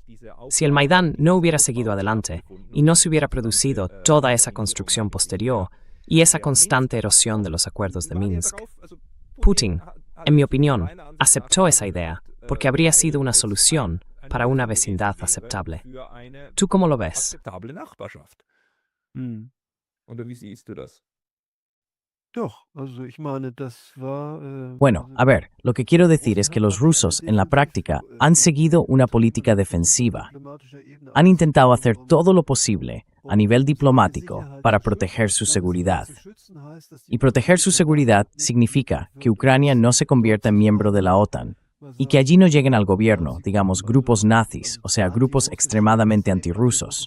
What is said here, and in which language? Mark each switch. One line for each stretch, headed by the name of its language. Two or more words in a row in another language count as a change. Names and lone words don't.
Spanish: Si el Maidán no hubiera seguido adelante, y no se hubiera producido toda esa construcción posterior, y esa constante erosión de los acuerdos de Minsk. Putin, en mi opinión, aceptó esa idea, porque habría sido una solución para una vecindad aceptable. ¿Tú cómo lo ves?
German: Akzeptable Nachbarschaft. Oder wie siehst du das? Doch, also ich meine, das war.
Spanish: Bueno, a ver, lo que quiero decir es que los rusos, en la práctica, han seguido una política defensiva. Han intentado hacer todo lo posible, a nivel diplomático, para proteger su seguridad. Y proteger su seguridad significa que Ucrania no se convierta en miembro de la OTAN, y que allí no lleguen al gobierno, digamos, grupos nazis, o sea, grupos extremadamente antirrusos.